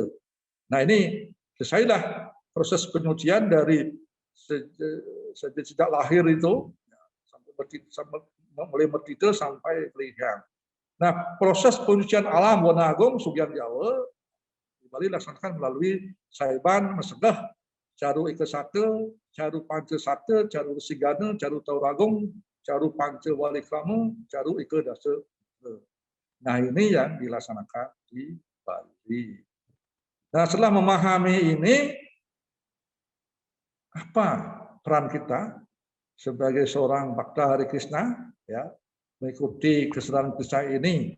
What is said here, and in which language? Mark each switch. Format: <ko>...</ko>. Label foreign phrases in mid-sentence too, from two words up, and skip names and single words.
<id>Nah, ini selesailah proses penyucian dari sejak lahir itu sampai mulai mertite sampai pelihang. Nah, proses penyucian alam Bona Agung Sugian Jawa di Bali dilaksanakan melalui Saiban, Mesegah, Caru Ike Sate, Caru Panca Sate, Caru Sigana, Caru Tauragung, Caru Panca Walikramu, Caru Ike Dasa. Nah, ini yang dilaksanakan di Bali. Nah, setelah memahami ini, apa peran kita sebagai seorang Bhakta Hare Krishna ya mengikuti kesedaran Krishna ini.</id>